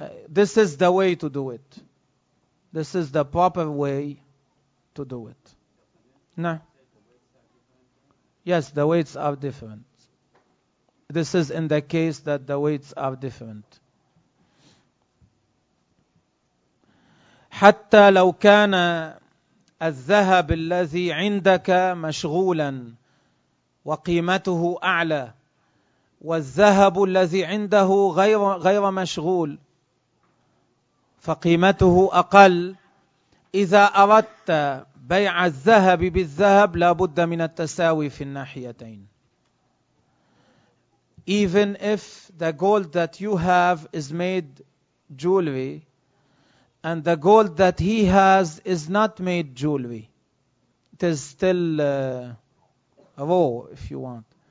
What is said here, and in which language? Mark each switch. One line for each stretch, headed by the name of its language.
English: This is the way to do it. This is the proper way to do it. No. Yes, the weights are different. This is in the case that the weights are different.
Arabic: حتى لو كان الذهب الذي عندك مشغولا وقيمته أعلى والذهب الذي عنده غير مشغول فقيمته أقل، إذا أردت بيع الذهب بالذهب لا بد من التساوي في الناحيتين.
English: Even if the gold that you have is made jewelry and the gold that he has is not made jewelry, it is still raw, if you want.